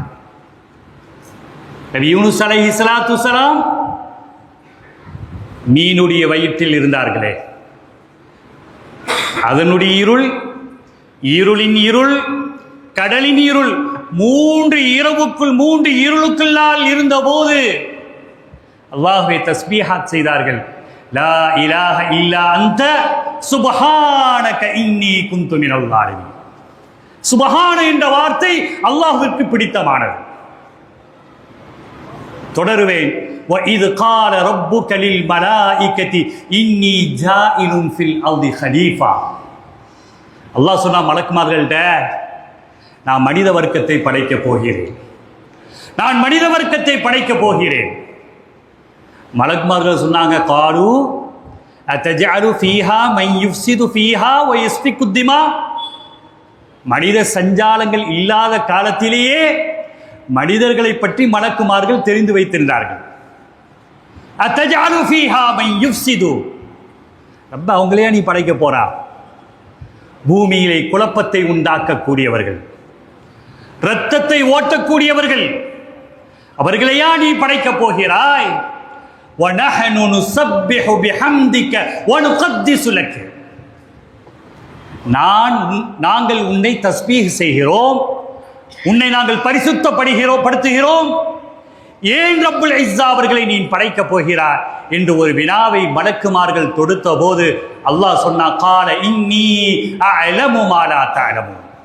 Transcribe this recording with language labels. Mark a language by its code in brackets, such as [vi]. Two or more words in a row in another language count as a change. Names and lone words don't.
[ta] நபி யூனுஸ் [ar] عليه الصلاة والسلام [ta] மீனுடைய வயிற்றில் இருந்தார்களே, அதனுடைய இருள், இருளின் இருள், கடலின் இருள், 3 இரவுக்குள் 3 இருளுக்குள்ளால் இருந்தபோது அல்லாஹ்வை தஸ்பீஹாத் செய்தார்கள். [ar] لا إله إلا أنت سبحانك إني كنت من الظالمين. [ta] சுப்ஹான என்ற வார்த்தை அல்லாஹ்விற்கு பிடித்தமானது. தொடருவேன். [ar] وَإِذْ قَالَ رَبُّكَ لِلْمَلَائِكَةِ إِنِّي جَاعِلٌ فِي الْأَرْضِ خَلِيفَةً. [ta] அல்லாஹ் சொன்னா மலக்குமார்கள்ட்ட, நான் மனித வர்க்கத்தை படைக்கப் போகிறேன், நான் மனித வர்க்கத்தை படைக்கப் போகிறேன். மலக்குமார்கள் சொன்னாங்க, [ar] قالوا أتجعل فيها من يفسد فيها ويسفك الدماء. [ta] மனித சஞ்சாலங்கள் இல்லாத காலத்திலேயே மனிதர்களை பற்றி மலக்குமார்கள் தெரிந்து வைத்திருந்தார்கள். [ar] أتجعل فيها من يفسد, [ta] ரப்ப அவங்களையா நீ படைக்க போறா? பூமியிலே குழப்பத்தை உண்டாக்கக்கூடியவர்கள், இரத்தத்தை ஓட்டக்கூடியவர்கள், அவர்களையா நீ படைக்கப் போகிறாய்? [ar] وَنَحْنُ نُسَبِّحُ بِحَمْدِكَ وَنُقَدِّسُ لَكَ. [ta] நாங்கள் உன்னை தஸ்பீஹ் செய்கிறோம், உன்னை நாங்கள் படுத்துகிறோம். ஏன் [ar] رب العزة [ta] அவர்களை நீ படைக்கப் போகிறார் என்று ஒரு வினாவை மலக்குமார்கள் தொடுத்த போது அல்லாஹ் சொன்னா, [ar] قال إني أعلم ما لا تعلمون.